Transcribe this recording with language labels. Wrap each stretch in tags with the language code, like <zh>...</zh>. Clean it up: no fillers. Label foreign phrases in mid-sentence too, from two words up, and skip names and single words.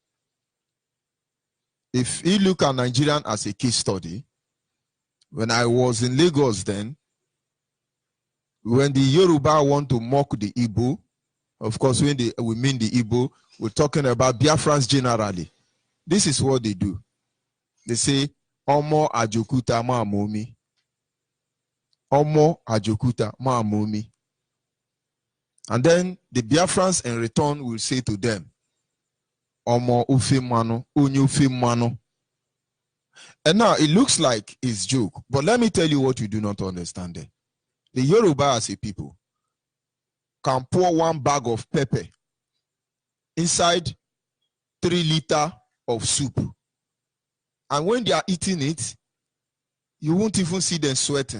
<en>If you look at Nigerian as a case study, when I was in Lagos then, when the Yoruba want to mock the Igbo, of course when we mean the Igbo, we're talking about Biafrans generally. This is what they do. They say,</en> <yo>Omo ajokuta ma momi. Omo ajokuta ma momi.</yo> <en>And then the Biafrans in return will say to them,</en> <ig>Omo ufe mano, onye ufe mano.</ig> <en>And now it looks like it's joke, but let me tell you what you do not understand there. The Yoruba as a people can pour 1 bag of pepper inside 3 liters of soup. And when they are eating it, you won't even see them sweating.</en>